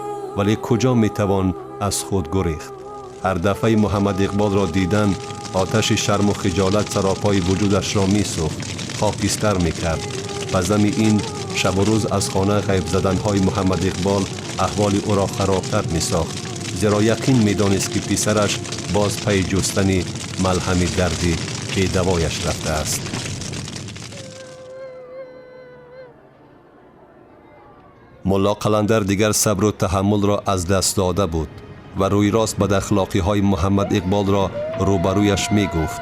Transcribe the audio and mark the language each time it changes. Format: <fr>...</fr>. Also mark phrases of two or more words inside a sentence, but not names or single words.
<tg>вале куҷо метавон аз худ гурехт? ҳар дафъаи муҳаммад иқболро дидан оташи шарму хиҷолат саропои вуҷудашро месӯхт, хокистар мекард. ба зами ин шабу рӯз аз хона ғайб заданҳои муҳаммад иқбол аҳволи ӯро харобтар месохт, зеро яқин медонист ки писараш</tg> <fa>باز پی جستن ملهم دردی بی‌دوایش رفته است. ملا قلندر دیگر صبر و تحمل را از دست داده بود و روی راست بد اخلاقی های محمد اقبال را روبرویش می گفت.</fa>